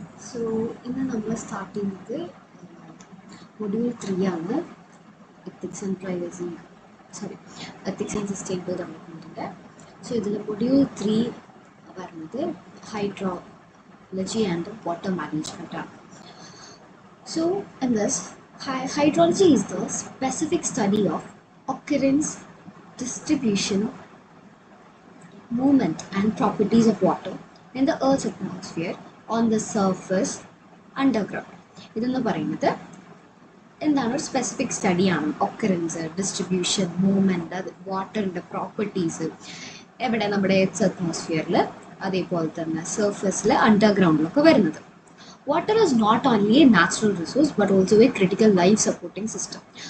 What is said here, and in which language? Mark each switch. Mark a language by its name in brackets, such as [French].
[Malayalam] So, ഇന്ന് നമ്മൾ start ചെയ്യുന്നത് മൊഡ്യൂൾ 3 ആണ്. [English] Ethics and privacy ethics and sustainable ഡെവലപ്മെൻറ്റിൻ്റെ. So ഇതിൽ module 3 വരുന്നത് ഹൈഡ്രോളജി ആൻഡ് വാട്ടർ മാനേജ്മെൻ്റ് ആണ്. So, in this, hydrology is the specific study of occurrence, distribution, movement and properties of water in the Earth's atmosphere, on the surface, underground. [Malayalam] ഇതെന്ന് പറയുന്നത് എന്താണ്? ഒരു specific സ്റ്റഡിയാണ്. [English] occurrence, distribution, movement, അത് വാട്ടറിൻ്റെ properties [Malayalam] എവിടെ? നമ്മുടെ earth അറ്റ്മോസ്ഫിയറിൽ, അതേപോലെ തന്നെ സർഫസിൽ, അണ്ടർഗ്രൗണ്ടിലൊക്കെ വരുന്നത്. [English] Water is not only a natural resource but also a critical life supporting system.